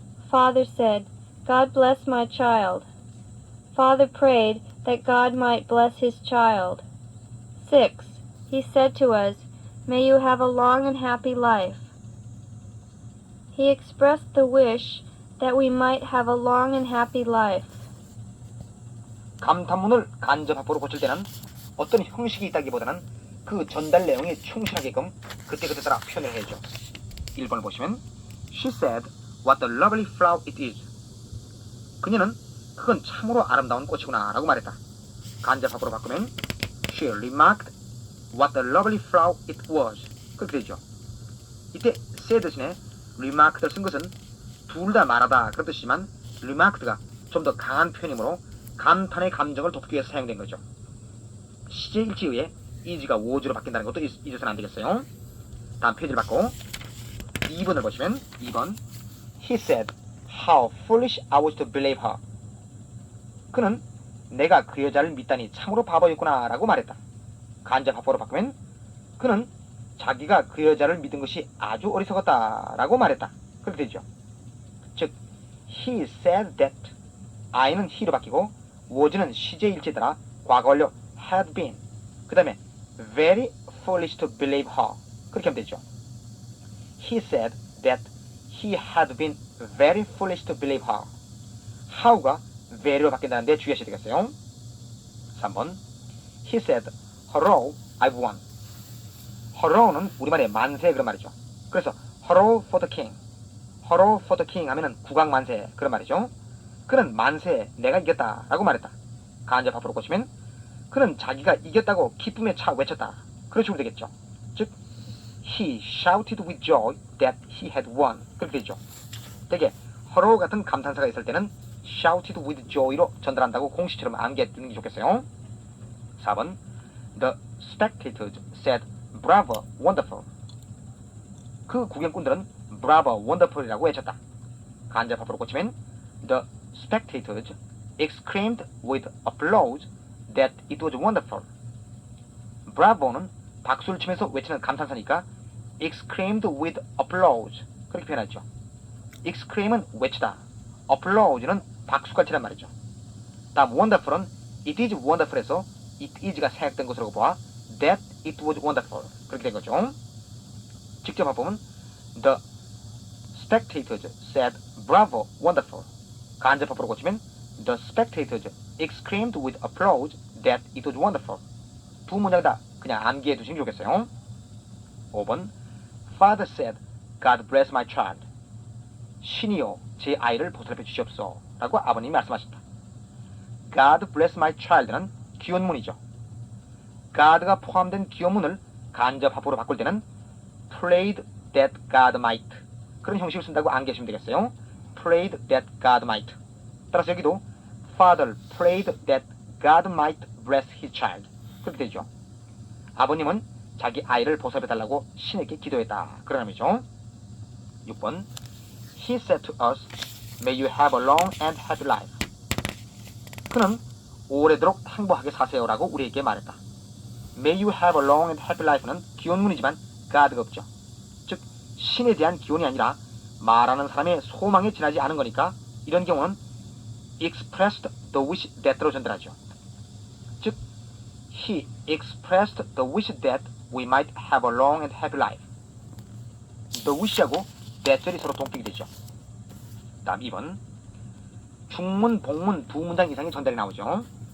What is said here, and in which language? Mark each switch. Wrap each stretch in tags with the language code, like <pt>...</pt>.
<en>Father said, "God bless my child." Father prayed that God might bless his child. 6. He said to us, "May you have a long and happy life." He expressed the wish that we might have a long and happy life.</en> <ko>감탄문을 간접 화법으로 고칠 때는 어떤 형식이 있다기보다는 그 전달 내용에 충실하게끔 그때그때 따라 표현을 해야죠. 1번을 보시면</ko> <en>She said, "What a lovely flower it is."</en> <ko>그녀는 그건 참으로 아름다운 꽃이구나 라고 말했다. 간접 화법으로 바꾸면</ko> <en>She remarked, "What a lovely flower it was."</en> <ko>그렇게 되죠. 이때 say 대신에 remarked를 쓴 것은 둘 다 말하다 그런 뜻이지만 remarked가 좀 더 강한 표현이므로 감탄의 감정을 돋기 위해서 사용된 거죠. 시제 일치에 의해 is가 was로 바뀐다는 것도 잊어서는 안 되겠어요. 다음 페이지를 받고 2번을 보시면 2번</ko> <en>He said, "How foolish I was to believe her."</en> <ko>그는 내가 그 여자를 믿다니 참으로 바보였구나 라고 말했다. 간접 화법으로 바꾸면 그는 자기가 그 여자를 믿은 것이 아주 어리석었다 라고 말했다. 그렇게 되죠. 즉</ko> <en>He said that</en> <ko>I는 he로 바뀌고 was는 시제 일치에 따라 과거 완료 had been 그 다음에</ko> <en>very foolish to believe her</en> <ko>그렇게 하면 되죠.</ko> <en>He said that he had been very foolish to believe her.</en> <ko>how가 very로 바뀐다는데 주의하셔야 되겠어요.</ko> <en>3번 He said, "Hurrah, I've won."</en> <ko>hurrah는 우리말의 만세 그런 말이죠. 그래서</ko> <en>hurrah for the king, hurrah for the king</en> <ko>하면은 국왕 만세 그런 말이죠. 그는 만세 내가 이겼다 라고 말했다. 간접 화법으로 고치면 그는 자기가 이겼다고 기쁨에 차 외쳤다. 그런 식으로 되겠죠.</ko> <en>즉 He shouted with joy that he had won</en> <ko>그렇게 되죠. 되게 hurrah 같은 감탄사가 있을 때는</ko> <en>shouted with joy</en> <ko>로 전달한다고 공식처럼 암기해 두는 게 좋겠어요.</ko> <en>4번 The spectators said, "Bravo, wonderful."</en> <ko>그 구경꾼들은</ko> <en>bravo, wonderful</en> <ko>이라고 외쳤다. 간접 화법으로 고치면</ko> <en>The spectators exclaimed with applause that it was wonderful.</en> <ko>bravo는 박수를 치면서 외치는 감탄사니까</ko> <en>exclaimed with applause</en> <ko>그렇게 표현하죠. exclaim은 외치다, applause는 박수같이란 말이죠. 다음 wonderful은</ko> <en>it is wonderful</en> <ko>에서 it is가 생략된 것으로 보아</ko> <en>that it was wonderful</en> <ko>그렇게 된 거죠. 직접 해보면</ko> <en>The spectators said, "Bravo, wonderful." 간접 화법으로 고치면 The spectators exclaimed with applause that it was wonderful.</en> <ko>두 문장 다 그냥 암기해 두시면 좋겠어요.</ko> <en>5번 Father said, "God bless my child."</en> <ko>신이여 제 아이를 보살펴 주시옵소서 라고 아버님이 말씀하셨다.</ko> <en>God bless my child</en> <ko>는 기원문이죠. God가 포함된 기원문을 간접 화법으로 바꿀 때는</ko> <en>prayed that God might</en> <ko>그런 형식을 쓴다고 암기하시면 되겠어요.</ko> <en>prayed that God might.</en> <ko>따라서 여기도</ko> <en>Father prayed that God might bless his child</en> <ko>그렇게 되죠. 아버님은 자기 아이를 보살펴 달라고 신에게 기도했다 그런 의미죠.</ko> <en>6번 He said to us, "May you have a long and happy life."</en> <ko>그는 오래도록 행복하게 사세요라고 우리에게 말했다.</ko> <en>May you have a long and happy life는</en> <ko>기원문이지만 God가 없죠. 즉 신에 대한 기원이 아니라 말하는 사람의 소망에 지나지 않은 거니까 이런 경우는</ko> <en>expressed the wish that</en> <ko>로 전달하죠.</ko> <en>즉 He expressed the wish that we might have a long and happy life.</en> <ko>The wish하고 that절이 서로 동격이 되죠. 다음 2번 중문, 복문 두 문장 이상의 전달이 나오죠.</ko>